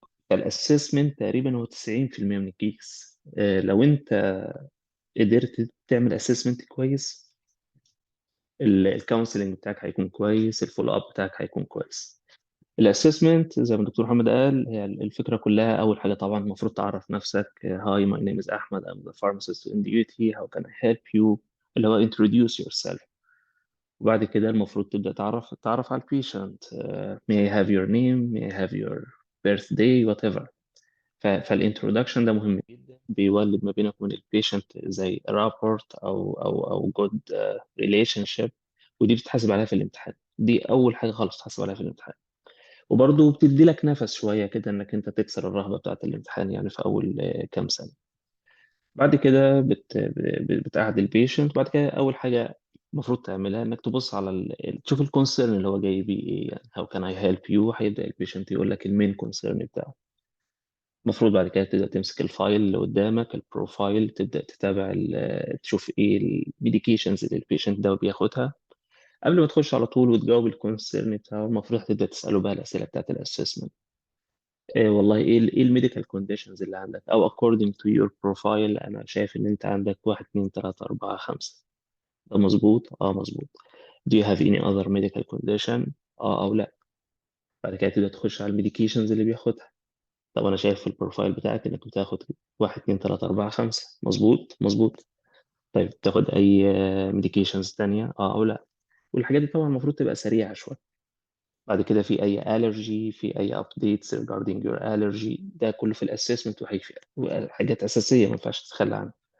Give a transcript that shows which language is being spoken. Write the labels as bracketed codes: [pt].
[ar] فالاسسمنت تقريبا هو 90% من الكيس. لو انت قدرت تعمل اسسمنت كويس، الكونسلنج بتاعك هيكون كويس، الفولو اب بتاعك هيكون كويس. الاسسمنت زي ما الدكتور محمد قال، هي الفكره كلها اول حاجه طبعا المفروض تعرف نفسك. [en] hi my name is Ahmed I'm the pharmacist in duty how can I help you، [ar] اللي هو [en] introduce yourself. [ar] وبعد كده المفروض تبدا تعرف على البيشنت. [en] may I have your name may I have your birthday whatever. [ar] فالانترودكشن ده مهم جدا، بيولد ما بينك وبين البيشنت زي رابورت او جود ريليشن شيب. ودي بتتحاسب عليها في الامتحان، دي اول حاجه خالص تحاسب عليها في الامتحان. وبرضه بتدي لك نفس شويه كده انك انت تكسر الرهبه بتاعه الامتحان، يعني في اول كام سنه. بعد كده بتقعد البيشنت. بعد كده اول حاجه المفروض تعملها انك تبص على تشوف الكونسيرن اللي هو جاي بيه ايه، يعني [en] How can I help you. [ar] هيبدا البيشنت يقول لك المين كونسيرن بتاعه. المفروض بعد كده تبدأ تمسك الفايل اللي قدامك البروفايل، تبدأ تتابع تشوف ايه الميديكيشنز اللي البيشنت ده بياخدها. قبل ما تخش على طول وتجاوب الكونسيرن بتاعه، المفروض تبدأ تسأله بقى الأسئلة بتاعت الأسسمنت. إيه والله ايه الميديكال كونديشنز اللي عندك، او [en] according to your profile [ar] انا شايف ان انت عندك 1 2 3 4 5. ده مظبوط؟ اه مظبوط. [en] Do you have any other medical condition؟ [ar] اه او لا. بعد كده تبدأ تخش على الميديكيشنز اللي بياخدها. طب انا شايف في البروفايل بتاعك انك بتاخد 1 2 3 4 5. مظبوط مظبوط. طيب بتاخد اي ميديكيشنز تانية اه او لا؟ والحاجات دي طبعا المفروض تبقى سريعة شوية. بعد كده في اي الرجي، في اي [en] updates regarding your allergy، [ar] ده كله في الاسسمنت وحاجات اساسية ما ينفعش تتخلى عنها.